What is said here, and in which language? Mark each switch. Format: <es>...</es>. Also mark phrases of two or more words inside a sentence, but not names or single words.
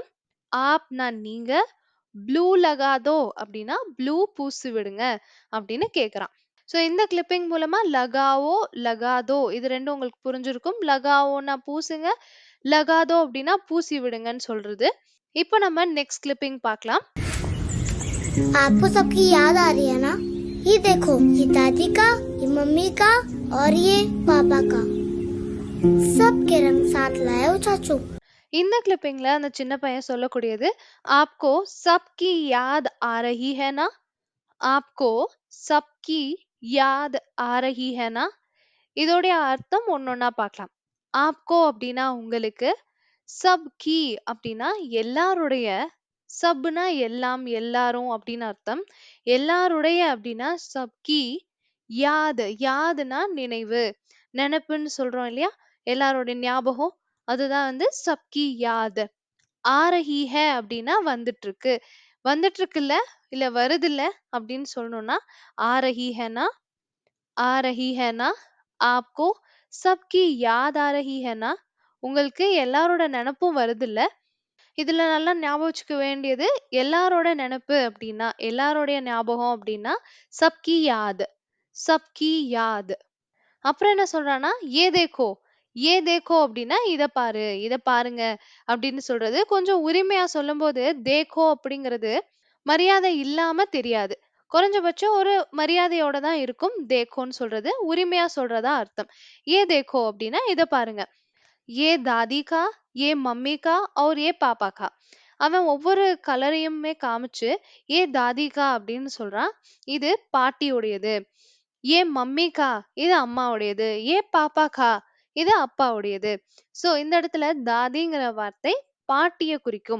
<ta>ஆப்னா நீங்க,</ta> <hi>ब्लू लगा दो</hi> <ta>அப்படின்னா ப்ளூ பூசி விடுங்க அப்படின்னு கேக்குறான். ஸோ இந்த கிளிப்பிங் மூலமா</ta> <hi>लगाओ लगा दो</hi> <ta>இது ரெண்டும் உங்களுக்கு புரிஞ்சிருக்கும். லகாவோனா பூசுங்க, லகாதோ அப்படின்னா பூசி விடுங்கன்னு சொல்றது. இப்போ நம்ம நெக்ஸ்ட் கிளிப்பிங் பார்க்கலாம்.</ta> <hi>आपको सबकी याद आ रही है ना? ये देखो, ये दादी का, ये मम्मी का और ये पापा का। सबके रंग साथ लाए हो चाचू।</hi> <ta>இந்த கிளிப்பிங்ல அந்த சின்ன பையன் சொல்லக்கூடியது,</ta> <hi>आपको सबकी याद आ रही है ना. आपको सबकी याद आ रही है ना.</hi> <ta>இதோடைய அர்த்தம் ஒன்னொன்னா பார்க்கலாம். ஆப்கோ அப்படின்னா உங்களுக்கு,</ta> <hi>सब की</hi> <ta>அப்படின்னா எல்லாருடைய, சப்னா எல்லாம் எல்லாரும் அப்படின்னு அர்த்தம். எல்லாருடைய அப்படின்னா சப்கி, யாத் யாதுன்னா நினைவு, நினைப்புன்னு சொல்றோம் இல்லையா? எல்லாரோட ஞாபகம். அதுதான் வந்து</ta> <hi>सबकी याद. आ रही है</hi> <ta>அப்படின்னா வந்துட்டு இருக்கு. வந்துட்டு இருக்குல்ல, இல்ல வருதுல்ல அப்படின்னு சொல்லணும்னா</ta> <hi>आ रही है ना आ रही है ना आपको सबकी याद आ रही है ना</hi> <ta>உங்களுக்கு எல்லாரோட நினப்பும் வருதுல்ல. இதுல நல்லா ஞாபகம் வச்சுக்க வேண்டியது எல்லாரோட நினப்பு அப்படின்னா எல்லாரோடைய ஞாபகம் அப்படின்னா</ta> <hi>सबकी याद, सबकी याद.</hi> <ta>அப்புறம் என்ன சொல்றான்னா</ta> <hi>ये देखो, ये देखो</hi> <ta>அப்படின்னா இத பாரு, இத பாருங்க அப்படின்னு சொல்றது. கொஞ்சம் உரிமையா சொல்லும்போது தேக்கோ அப்படிங்கிறது மரியாதை இல்லாம தெரியாது. குறைஞ்சபட்சம் ஒரு மரியாதையோட தான் இருக்கும் தேக்கோன்னு சொல்றது. உரிமையா சொல்றதா அர்த்தம்.</ta> <hi>ये देखो</hi> <ta>அப்படின்னா இத பாருங்க.</ta> <hi>ये दादी का, ये मम्मी का और ये पापा का.</hi> <ta>அவன் ஒவ்வொரு கலரையுமே காமிச்சு</ta> <hi>ये दादी का</hi> <ta>அப்படின்னு சொல்றான். இது பாட்டியுடையது.</ta> <hi>ये मम्मी का</hi> <ta>இது அம்மாவுடையது.</ta> <hi>ये पापा का</hi> <ta>இது அப்பாவுடையது. சோ இந்த இடத்துல தாதிங்கிற வார்த்தை பாட்டிய குறிக்கும்.</ta>